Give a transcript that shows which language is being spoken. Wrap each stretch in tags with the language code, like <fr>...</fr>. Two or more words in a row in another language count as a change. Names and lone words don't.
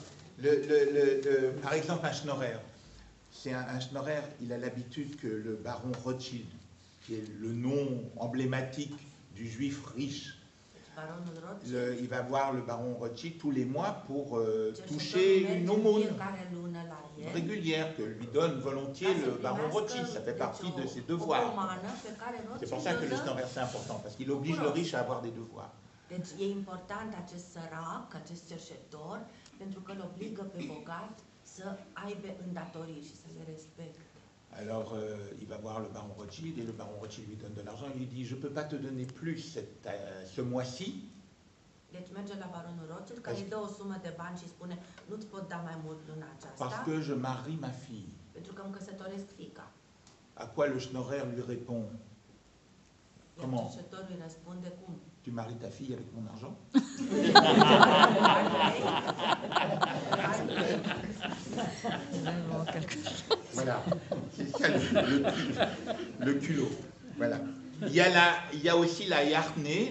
<fr>Par exemple, un schnorrer. C'est un schnorrer, il a l'habitude que le baron Rothschild, qui est le nom emblématique du juif riche, il va voir le baron Rothschild tous les mois pour toucher une aumône régulière que lui donne volontiers le baron Rothschild. Ça fait partie de ses devoirs. C'est pour ça que le schnorrer c'est important, parce qu'il oblige le riche à avoir des devoirs.</fr> <ro>Deci e important acest sărac, acest cerșetor, pentru că îl obligă pe bogat să aibă îndatorii și să le respecte.</ro> <fr>Alors, il va voir le baron Rothschild et le baron Rothschild lui donne de l'argent. Il lui dit, je ne peux pas te donner plus ce mois-ci.</fr> <ro>Deci merge la baronul Rothschild, care îi dă o sumă de bani și spune nu-ți pot da mai mult luna</ro> <fr>Parce</fr> <ro>aceasta,</ro> <fr>que je marie ma fille.</fr> <ro>pentru că îmi căsătoresc fiica.</ro> <fr>À quoi le schnorrer lui répond,</fr> <ro>Iar</ro> <fr>Comment?</fr> <ro>cercetorul îi răspunde cum?</ro> <fr>tu maries ta fille avec mon argent? Voilà, c'est ça le culot. Voilà. Il y a aussi la yartnée.</fr>